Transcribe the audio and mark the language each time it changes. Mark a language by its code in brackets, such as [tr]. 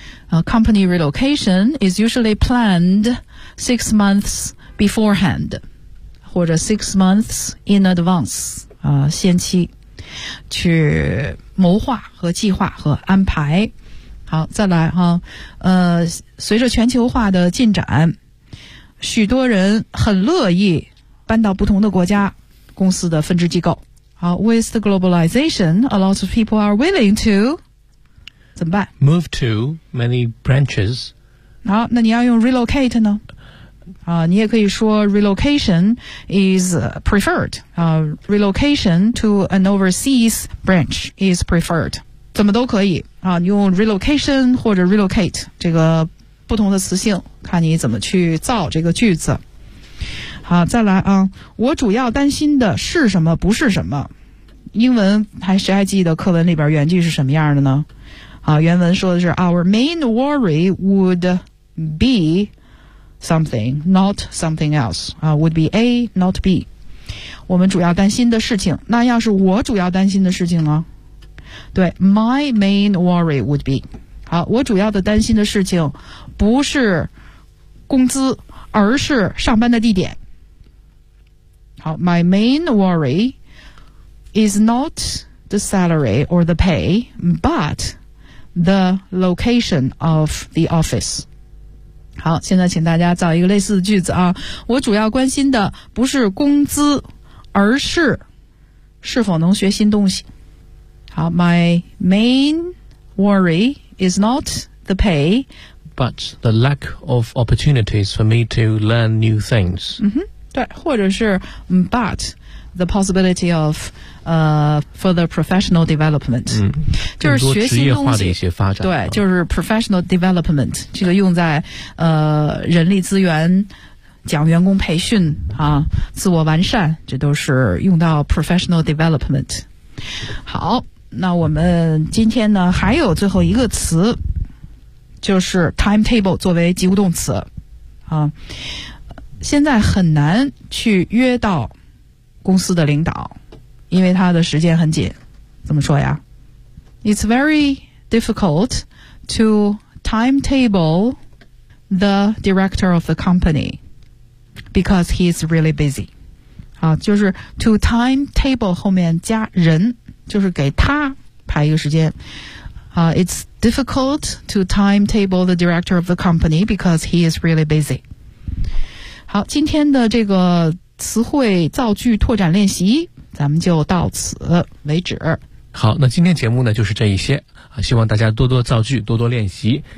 [en] Company relocation is usually planned 6 months beforehand, [zh] 或者 [en] 6 months in advance, [zh] 先期去谋划和计划和安排。好，再来哈，随着全球化的进展，许多人很乐意搬到不同的国家公司的分支机构。 [en] 好， with the globalization, a lot of people are willing to [zh] 怎么办？ [en] Move to many branches. [zh] 好，那你要用 relocate 呢？你也可以说 [en] relocation is preferred. Relocation to an overseas branch is preferred. [zh] 怎么都可以啊，你用 relocation 或者 relocate 这个不同的词性，看你怎么去造这个句子。好，再来啊！我主要担心的是什么？不是什么？英文还谁还记得课文里边原句是什么样的呢？啊，原文说的是 [en] "Our main worry would be something, not something else." 啊 ，would be A, not B。 [zh] 我们主要担心的事情，那要是我主要担心的事情呢？ [en] 对 ，my main worry would be。 [zh] 好，我主要的担心的事情不是工资，而是上班的地点。 [en] 好， my main worry is not the salary or the pay, but the location of the office. [zh] 好，现在请大家造一个类似的句子啊。我主要关心的不是工资，而是是否能学新东西。 [en] 好， my main worry is not the pay, but the lack of opportunities for me to learn new things. 嗯哼。 [zh] 对，或者是 [en] but the possibility of further professional development、嗯、 [zh] 就是学习东西，更多职业化的一些发展，对，就是 [en] professional development、 [zh] 嗯、这个用在人力资源讲员工培训啊，自我完善，这都是用到 professional development。好，那我们今天呢还有最后一个词，就是 timetable 作为及物动词啊。现在很难去约到公司的领导，因为他的时间很紧。怎么说呀？ [en] It's very difficult to timetable the director of the company because he's really busy. [zh] 好，就是 to timetable 后面加人，就是给他排一个时间。 [en] It's difficult to timetable the director of the company because he is really busy. [zh] 好，今天的这个词汇造句拓展练习，咱们就到此为止。好，那今天节目呢就是这一些，希望大家多多造句，多多练习。